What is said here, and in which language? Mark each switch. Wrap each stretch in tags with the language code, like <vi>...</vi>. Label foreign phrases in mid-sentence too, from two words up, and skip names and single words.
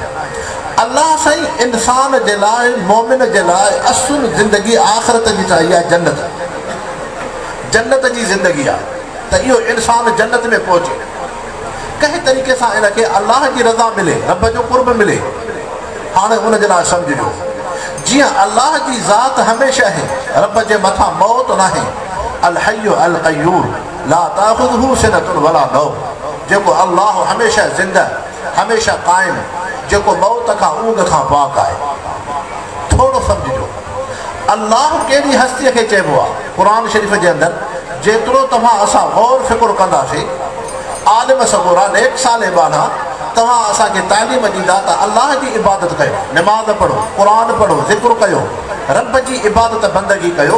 <sd>अलाह साईं इंसान जे लाइ मोमिन जे लाइ असुल ज़िंदगी आख़िरत जी चाही आहे, जन्नत जी ज़िंदगी आहे। त इहो इंसान जन्नत में पहुचे। कंहिं तरीक़े सां इनखे अलाह जी रज़ा मिले, रब जो कुर्ब मिले। हाणे उन जे लाइ सम्झिजो, जीअं अलाह जी ज़ात हमेशह आहे, रब जे मथां मौत न आहे।</sd> <ar>الحي القيوم لا تأخذه سنة ولا نوم,</ar> <sd>जेको अलाह हमेशह ज़िंदा, हमेशह क़ाइम, जेको मौत खां ऊंघ खां पाक आहे। थोरो सम्झिजो, अलाह कहिड़ी हस्तीअ खे चइबो आहे क़ुर शरीफ़ जे अंदरि। जेतिरो तव्हां असां गौर फ़िकुर कंदासीं, आलिम सगोरा नेक साले बाना तव्हां असांखे तालीम ॾींदा त अलाह जी इबादत कयो, निमाज़ पढ़ो, क़ुर पढ़ो, ज़िक्र कयो, रब जी इबादत बंदगी कयो।</sd>